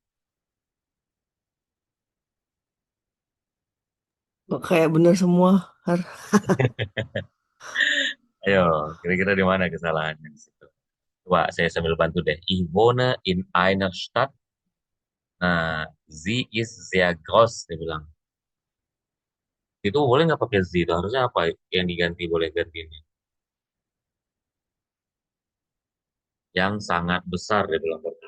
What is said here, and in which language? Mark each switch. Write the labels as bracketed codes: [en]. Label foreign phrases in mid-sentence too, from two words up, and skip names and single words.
[id] Kok kayak bener semua. Har. Ayo, kira-kira di mana kesalahannya di situ? Coba saya sambil bantu deh. [de] Ich wohne in einer Stadt. Nah, sie ist sehr groß, [id] dia bilang. Itu boleh nggak pakai sie? Itu harusnya apa yang diganti, boleh ganti ini? Yang sangat besar, dia bilang.